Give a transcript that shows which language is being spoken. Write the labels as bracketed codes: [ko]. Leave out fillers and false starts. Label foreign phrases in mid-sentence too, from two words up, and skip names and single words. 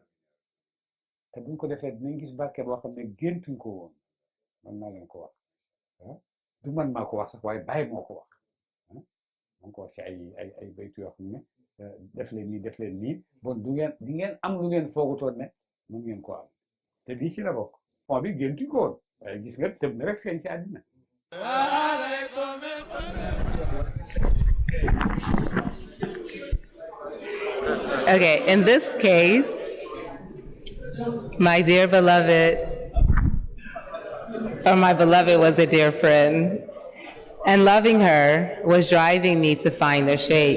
[wo] te buñ ko defee dinañ gis barke boo xam ne géntuñ ko woon man naa leen ko wax du man maa ko wax sax waaye bàyyi moo ko wax moo ko wax ci ay baytu yoo xam ne def leen nii bon di ngeen am lu ngeen foogutoon ne mun ngeen ko am te lii ci la bokk fond bi géntuñ ko woon waaye gis nga tëb na rek feeñ ci àddina. [en] Okay, in this case, my dear beloved, or my beloved was a dear friend, and loving her was driving me to find the sheikh.